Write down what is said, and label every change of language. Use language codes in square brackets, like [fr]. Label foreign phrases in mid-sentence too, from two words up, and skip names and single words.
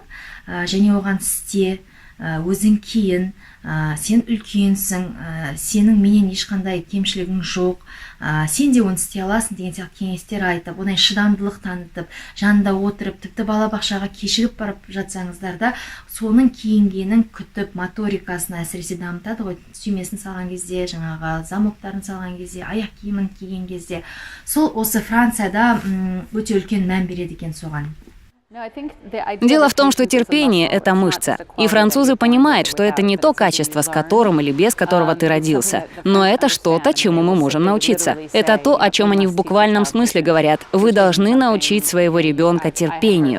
[kk] және оған істе, өзің кейін, сен үлкенсің, сенің менен ешқандай кемшілігің жоқ, сен де оны істей аласың деген сияқты кеңестер айтып, одан шыдамдылық танытып, жанында отырып, тіпті балабақшаға кешігіп барып жатсаңыздар да, соның киінгенін күтіп, моторикасын әсіресе дамытады ғой, сүймесін салған кезде, жаңағы замоктарын салған кезде, аяқ киімін киген кезде. Сол осы Францияда өте үлкен мән береді екен соған. [ru] Дело в том, что терпение — это мышца. И французы понимают, что это не то качество, с которым или без которого ты родился, но это что-то, чему мы можем научиться. Это то, о чем они в буквальном смысле говорят. Вы должны научить своего ребенка терпению.